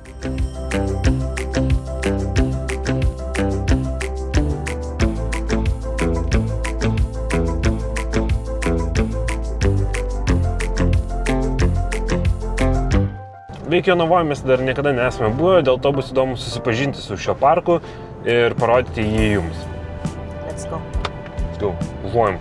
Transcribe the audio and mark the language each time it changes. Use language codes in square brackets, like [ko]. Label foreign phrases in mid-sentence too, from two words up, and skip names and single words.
[lt] Veik Jonavoje mes dar niekada nesame buvę, dėl to bus įdomu susipažinti su šio parku ir parodyti jį jums. [en] Let's go. Let's go. [lt] Važiuojam.